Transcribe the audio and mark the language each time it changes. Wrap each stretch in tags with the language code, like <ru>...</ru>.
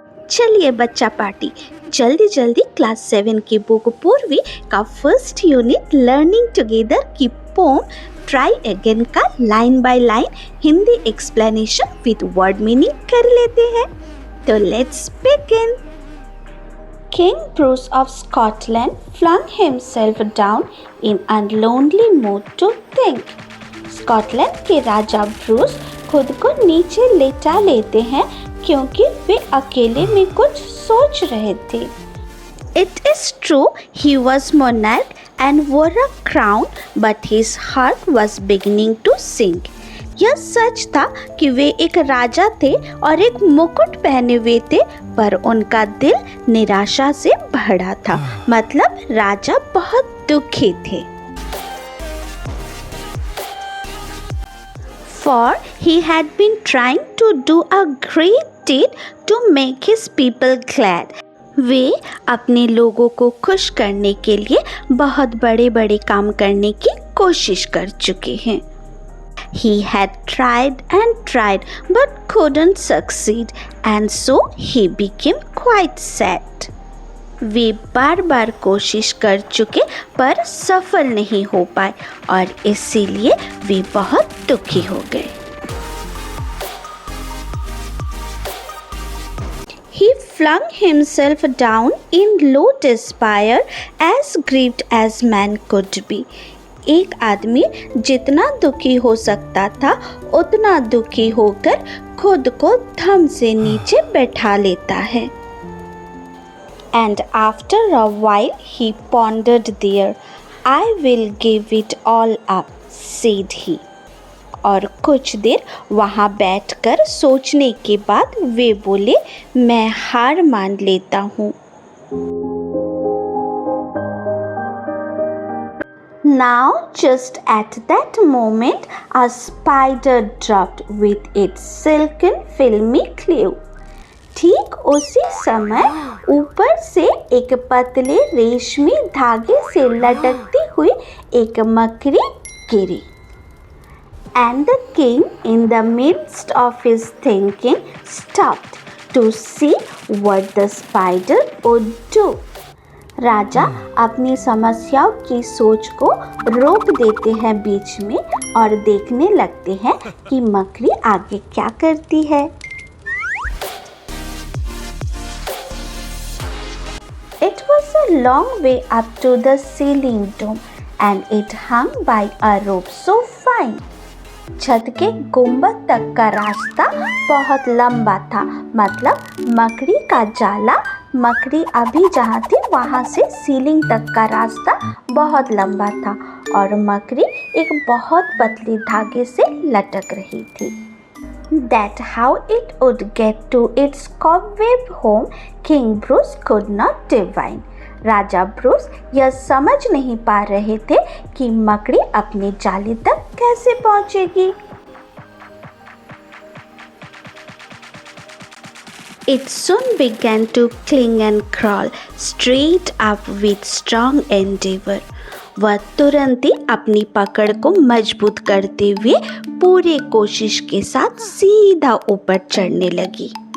<hi>चलिए बच्चा पार्टी, जल्दी जल्दी क्लास 7 की बुक पूर्वी का फर्स्ट यूनिट लर्निंग टुगेदर की पोम ट्राई अगेन का</hi> <en>line by line Hindi explanation with word meaning</en> <hi>कर लेते हैं।</hi> <en>तो let's begin. King Bruce of Scotland flung himself down in a lonely mood to think.</en> <hi>Scotland के राजा Bruce खुद को नीचे लेटा लेते हैं क्योंकि वे अकेले में कुछ सोच रहे थे।</hi> <en>It is true he was monarch and wore a crown, but his heart was beginning to sink.</en> <hi>यह सच था कि वे एक राजा थे और एक मुकुट पहने हुए थे, पर उनका दिल निराशा से भरा था। मतलब राजा बहुत दुखी थे।</hi> <en>For he had been trying to do a great deed to make his people glad.</en> <hi>वे अपने लोगों को खुश करने के लिए बहुत बड़े बड़े काम करने की कोशिश कर चुके हैं।</hi> <en>He had tried and tried but couldn't succeed, and so he became quite sad.</en> <hi>वे बार बार कोशिश कर चुके पर सफल नहीं हो पाए और इसीलिए वे बहुत दुखी हो गए।</hi> <en>He flung himself down in low despair, as grieved as man could be.</en> <hi>एक आदमी जितना दुखी हो सकता था उतना दुखी होकर खुद को धम से नीचे बैठा लेता है।</hi> <en>And after a while he pondered there, I will give it all up, said he.</en> <hi>और कुछ देर वहाँ बैठकर सोचने के बाद वे बोले, मैं हार मान लेता हूँ।</hi> <en>Now just at that moment a spider dropped with its silken filmy clue.</en> <hi>ठीक उसी समय ऊपर से एक पतले रेशमी धागे से लटकती हुई एक मकड़ी गिरी।</hi> <en>And the king in the midst of his thinking stopped to see what the spider would do.</en> <hi>राजा अपनी समस्याओं की सोच को रोक देते हैं बीच में और देखने लगते हैं कि मकड़ी आगे क्या करती है।</hi> <en>It was a long way up to the ceiling dome and it hung by a rope so fine.</en> <hi>छत के गुंबद तक का रास्ता बहुत लंबा था। मतलब मकड़ी का जाला, मकड़ी अभी जहाँ थी वहाँ से सीलिंग तक का रास्ता बहुत लंबा था और मकड़ी एक बहुत पतले धागे से लटक रही थी।</hi> <en>That how it would get to its cobweb home, King Bruce could not divine.</en> <hi>Raja Bruce यह समझ नहीं पा रहे थे कि मकड़ी अपने जाले तक कैसे पहुंचेगी।</hi> <en>It soon began to cling and crawl straight up with strong endeavor.</en> <hi>वह तुरंत ही अपनी पकड़ को मजबूत करते हुए पूरे कोशिश के साथ सीधा ऊपर चढ़ने लगी।</hi>